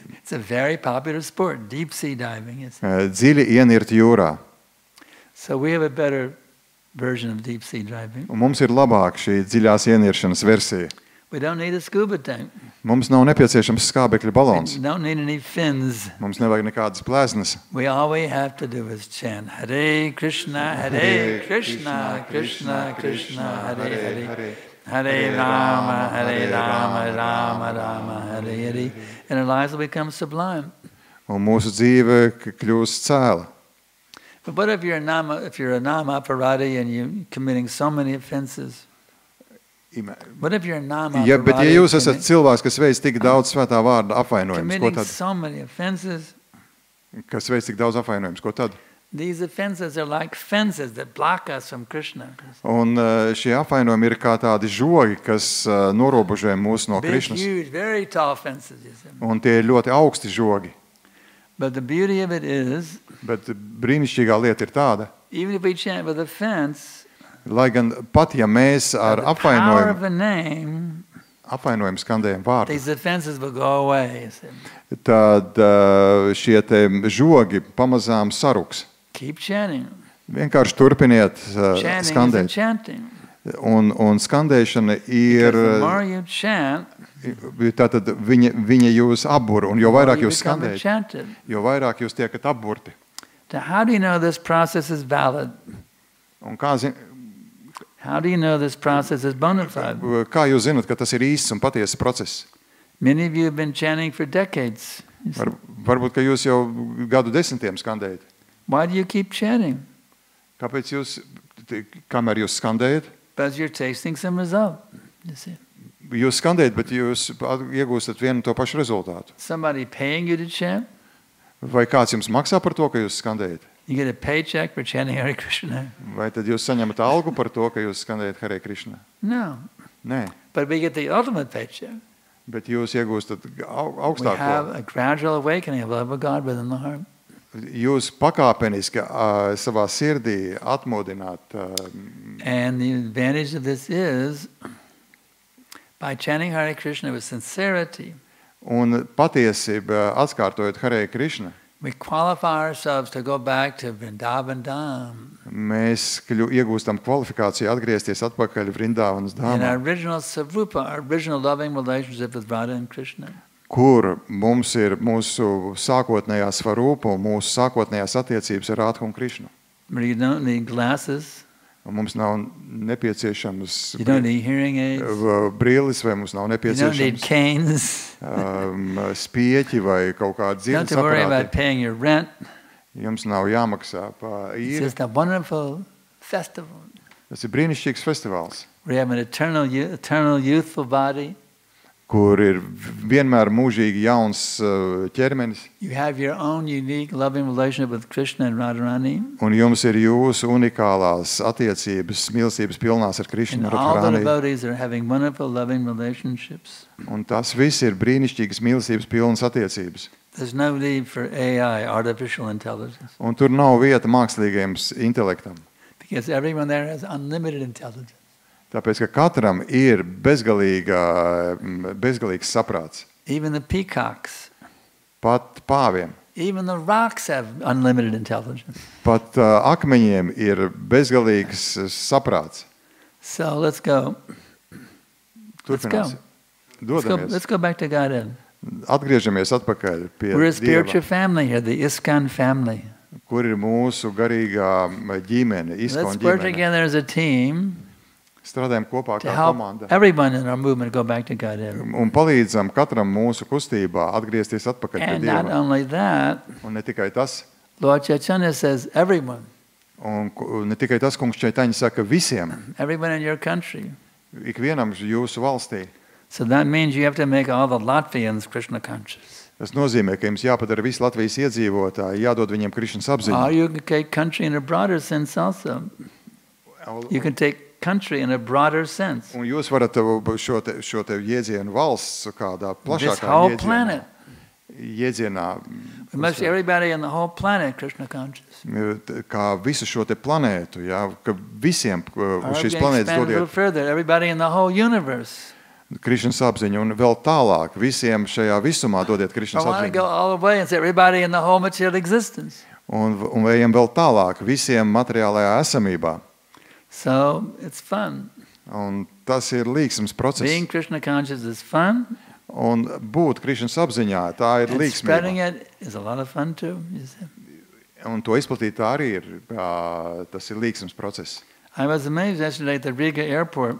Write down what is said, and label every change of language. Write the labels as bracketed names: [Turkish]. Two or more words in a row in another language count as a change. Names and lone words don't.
[English] It's a very popular sport, deep sea diving. You see. [Latvian] Dziļi ienirt jūrā. [English] So we have a better version of deep sea diving. [Latvian] Un mums ir labāk šī dziļās ieniršanas versija. [English] We don't need a scuba tank. [Latvian] Mums nav nepieciešams skābekļa balons. [English] We don't need any fins. [Latvian] Mums nevajag nekādas plēsnes. [English] All we have to do is chant Hare Krishna, Hare Krishna, Krishna Krishna, Hare Hare, Hare Rama, Rama Rama, Hare Hare. And our lives will become sublime. [Latvian] Un mūsu dzīve kļūst cēla. [English] But what if you're a [Sanskrit] nama aparati [English] and you're committing so many offenses? What if you're a nama [Latvian] Ja, bet ja [English] aparati [Latvian] jūs esat cilvēks, kas veic tik daudz svētā vārda apvainojumus, ko [English] committing [Latvian] tad? [English] so many offenses, [Latvian] Kas veic tik daudz apvainojumus, ko tad? [English] these offenses are like fences that block us from Krishna. [Latvian] Un šie apvainojumi ir kā tādi žogi, kas norobežo mūs no [English] Big, [Latvian] Krišnas. [English] huge, very tall fences, you see. [Latvian] Un tie ir ļoti augsti žogi. [English] But the beauty of it is, [Latvian] Bet brīnišķīgā lieta ir tāda, [English] even if we chant with offense, [Latvian] lai gan pat ja mēs ar [English] the power of [Latvian] apvainojumu, [English] the name, [Latvian] apvainojumu skandējam vārdu, [English] these offenses will go away. You see. [Latvian] tad šie te žogi pamazām saruks. [English] Keep chanting. [Latvian] Vienkārši turpiniet [English] Chanting isn't [Latvian] skandēt. [English] chanting. [Latvian] Un skandēšana ir, [English] Because the more you chant, [Latvian] tātad viņa jūs apbur, un jo [English] the more [Latvian] vairāk [English] you [Latvian] jūs [English] become [Latvian] skandējat, [English] enchanted. [Latvian] jo vairāk jūs tiekat apburti. [English] Now, how do you know this process is valid? [Latvian] Un [English] How do you know this process is bona fide? [Latvian] kā jūs zinat, ka tas ir īsts un patiesas process? [English] Many of you have been chanting for decades. You see. [Latvian] Varbūt, ka jūs jau gadu desmitiem skandējat. [English] Why do you keep chanting? [Latvian] Kāpēc jūs, kamēr jūs skandējat, [English] Because you're tasting some result. You see. [Latvian] jūs skandējat, bet jūs iegūstat vienu un to pašu rezultātu? [English] Somebody paying you to chant? [Latvian] Vai kāds jums maksā par to, ka jūs skandējat? [English] You get a paycheck for chanting Hare Krishna? [Latvian] Vai tad jūs saņemat algu par to, ka jūs skandējat Hare Krishna? [English] No. [Latvian] Nē, [English] But we get the ultimate paycheck. [Latvian] bet jūs iegūstat [English] We [Latvian] augstāko. [English] have a gradual awakening of love of God within the heart. [Latvian] Jūs pakāpeniski savā sirdī atmodināt. [English] And the advantage of this is, by chanting Hare Krishna with sincerity, [Latvian] Un patiesība, atskārtojot Hare Krishna, [English] we qualify ourselves to go back to Vrindavan Dham. [Latvian] mēs iegūstam kvalifikāciju atgriezties atpakaļ Vrindāvanas [English] In our [Latvian] dāmā, [English] original Sarupa, our original loving relationship with Radha and Krishna. [Latvian] kur mums ir mūsu sākotnējā svarūpa un mūsu sākotnējās attiecības ar Radhu un Krishnu. [English] Where you don't need glasses, [Latvian] Un mums nav nepieciešams [English] you don't need hearing aids, [Latvian] brīlis, vai mums nav [English] you don't need [Latvian] nepieciešams [English] canes, [Latvian] spieķi vai kaut kāda [English] you don't have [Latvian] dzirdes [English] to worry about [Latvian] aparāti. [English] paying your rent. [Latvian] Jums nav jāmaksā par [English] It's [Latvian] īri. [English] just a wonderful festival. [Latvian] Tas ir brīnišķīgs festivāls, [English] We have an eternal youthful body. [Latvian] kur ir vienmēr mūžīgi jauns ķermenis, [English] You have your own unique loving relationship with Krishna and Radharani. [Latvian] un jums ir jūsu unikālās attiecības, mīlestības pilnās ar Krishnu [English] And [Latvian] un [English] all the [Latvian] Radharani. [English] devotees are having wonderful loving relationships. [Latvian] Un tas viss ir brīnišķīgas mīlestības pilnas attiecības. [English] There's no need for AI, artificial intelligence, [Latvian] Un tur nav vieta mākslīgajam intelektam. [English] because everyone there has unlimited intelligence. [Latvian] Tāpēc, ka katram ir bezgalīgs saprāts. [English] Even the peacocks, [Latvian] Pat pāviem, [English] even the rocks have unlimited intelligence. [Latvian] pat akmeņiem ir bezgalīgs saprāts. [English] So let's go. [Latvian] Turpināsim. Dodamies. [English] Let's go back to Godhead. [Latvian] Atgriežamies atpakaļ pie [English] We're a spiritual [Latvian] Dieva, [English] family here, the ISKCON family. [Latvian] kur ir mūsu garīgā ģimene, [English] Let's [Latvian] ISKCON [English] work [Latvian] ģimene. [English] together as a team [Latvian] Strādājam kopā [English] to [Latvian] kā [English] help [Latvian] komanda [English] everyone in our movement go back to Godhead. [Latvian] un palīdzam katram mūsu kustībā atgriezties atpakaļ pie [English] And not [Latvian] Dieva. [English] only that, [Latvian] Un ne tikai tas, [English] Lord Chaitanya says everyone, [Latvian] un ne tikai tas, kungs Čaitaņa saka visiem, [English] everyone in your country. [Latvian] ikvienam jūsu valstī. [English] So that means you have to make all the Latvians Krishna conscious. [Latvian] Tas nozīmē, ka jums jāpadara visi Latvijas iedzīvotāji, jādod viņiem Krišnas [English] Or [Latvian] apziņa. [English] you can take country in a broader sense also. You can take country in a broader sense. [Latvian] Un jūs varat šo te jēdzienu valsts kādā [English] This [Latvian] plašākā [English] whole planet. [Latvian] jēdzienā, [English] We must everybody in the whole planet Krishna conscious. [Latvian] kā visu šo te planētu, jā, ka visiem [English] Or [Latvian] uz [English] we [Latvian] šīs [English] can [Latvian] planētas [English] expand a little [Latvian] dodiet [English] further, everybody in the whole universe. [Latvian] Krišnas apziņu, un vēl tālāk visiem šajā visumā dodiet [English] I [Latvian] Krišnas [English] want to go [Latvian] apziņu. [English] all the way and say everybody in the whole material existence. [Latvian] Un ejam vēl tālāk visiem materiālajā esamībā. [English] So it's fun. [Latvian] Un tas ir līksms [English] Being [Latvian] process. [English] Krishna conscious is fun. [Latvian] Un būt Krišnas apziņā, tā ir [English] And spreading [Latvian] līksmība. [English] it is a lot of fun too. You see. [Latvian] Un to izplatīt tā arī ir, tas ir līksms process. [English] I was amazed yesterday at the Riga airport.